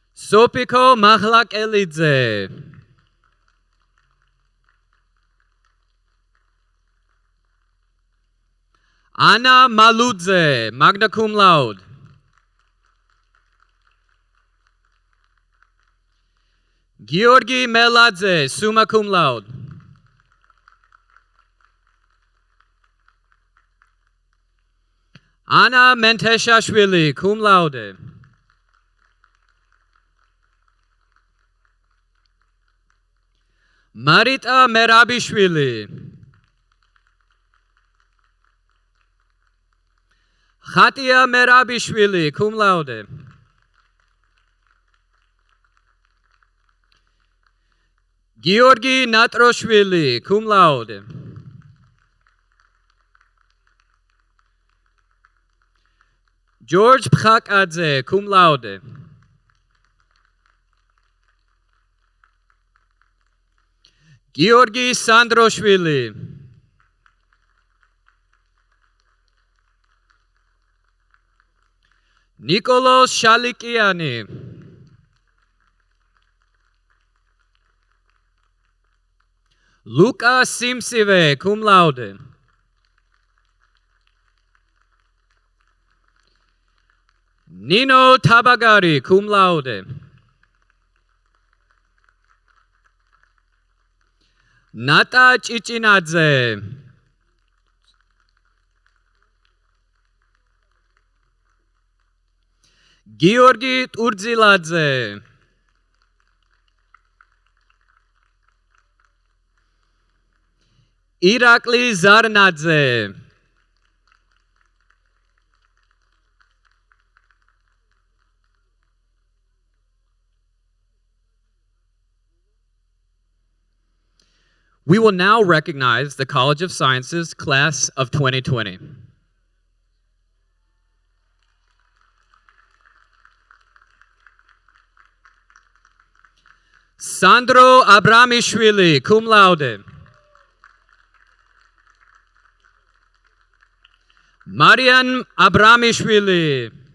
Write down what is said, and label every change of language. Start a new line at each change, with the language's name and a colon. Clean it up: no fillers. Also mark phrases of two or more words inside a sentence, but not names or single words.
Georgian: სოფიკო მაღლაკელიძე, ანა მალუძე,
Latin: magna cum laude,
Georgian: გიორგი მელაძე,
Latin: summa cum laude,
Georgian: ანა მენთეშაშვილი,
Latin: cum laude,
Georgian: მარიტა მერაბიშვილი, ხატია მერაბიშვილი,
Latin: cum laude,
Georgian: გიორგი ნატროშვილი,
Latin: cum laude,
Georgian: ჯორჯ ფხაკაძე,
Latin: cum laude,
Georgian: გიორგი სანდროშვილი, ნიკოლოზ შალიკიანი, ლუკა სიმსივე,
Latin: cum laude,
Georgian: ნინო თაბაგარი,
Latin: cum laude,
Georgian: ნატა ჭიჭინაძე, გიორგი ტურძილაძე, ირაკლი ზარნაძე,
English: We will now recognize the College of Sciences class of 2020. Sandro Abramishvili,
Latin: cum laude.
English: Marian Abramishvili.